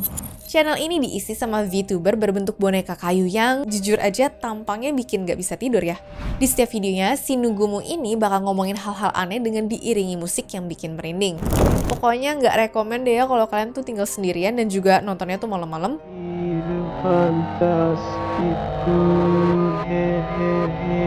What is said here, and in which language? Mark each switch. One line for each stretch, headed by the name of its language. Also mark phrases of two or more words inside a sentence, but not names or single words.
Indonesian: Channel ini diisi sama VTuber berbentuk boneka kayu yang jujur aja tampangnya bikin gak bisa tidur ya. Di setiap videonya, si Nugumu ini bakal ngomongin hal-hal aneh dengan diiringi musik yang bikin merinding. Pokoknya gak rekomen deh ya kalau kalian tuh tinggal sendirian dan juga nontonnya tuh malam-malam. Fantastiku, hehehe,
Japanese: こんにちは。
Indonesian: Nah,
Japanese: こんにちは。
Indonesian: ini
Japanese: こんにちは。
Indonesian: dia.